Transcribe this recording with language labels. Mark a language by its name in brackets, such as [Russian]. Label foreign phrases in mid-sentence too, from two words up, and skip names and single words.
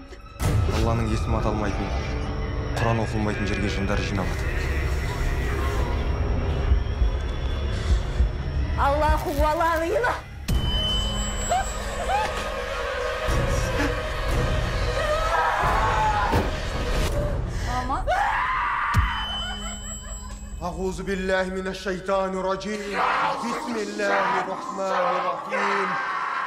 [Kazakh] Алланың есімі аталмайтын, Құран оқылмайтын жерге жындар жиналады. Аллаху алағына! Мама? [Arabic] أعوذ بالله من الشيطان الرجيم بسم الله الرحمن الرحيم